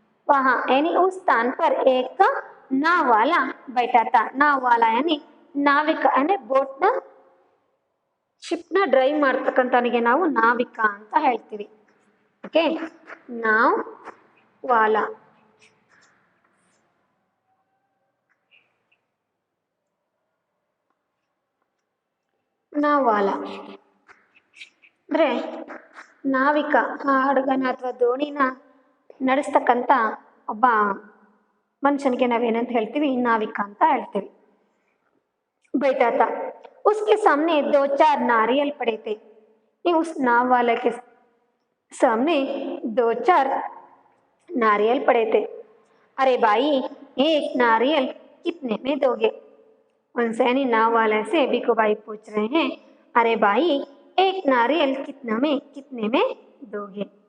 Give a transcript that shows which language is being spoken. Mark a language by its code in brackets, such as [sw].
[hi] वहाँ यानी उस स्थान पर एक नाव वाला बैठा था। नाव वाला यानी [kn] ನಾವಿಕ ಅಂದರೆ ಬೋಟ್ನ ಶಿಪ್ನ ಡ್ರೈವ್ ಮಾಡ್ತಕ್ಕಂಥವನಿಗೆ ನಾವು ನಾವಿಕ ಅಂತ ಹೇಳ್ತೀವಿ। ಓಕೆ, ನಾವ್ ವಾಲಾ ನಾವಾಲ ಅಂದರೆ ನಾವಿಕ, ಹಡಗನ ಅಥವಾ ದೋಣಿನ ನಡೆಸ್ತಕ್ಕಂಥ ಒಬ್ಬ ಮನುಷ್ಯನಿಗೆ ನಾವೇನಂತ ಹೇಳ್ತೀವಿ, ನಾವಿಕ ಅಂತ ಹೇಳ್ತೀವಿ। [hi] बैठा था, उसके सामने 2-4 नारियल पड़े थे। उस नाव वाले के सामने 2-4 नारियल पड़े थे। अरे भाई, एक नारियल कितने में दोगे? उनसे यानी नाव वाले से भिखुभाई पूछ रहे हैं, अरे भाई एक नारियल कितने में दोगे?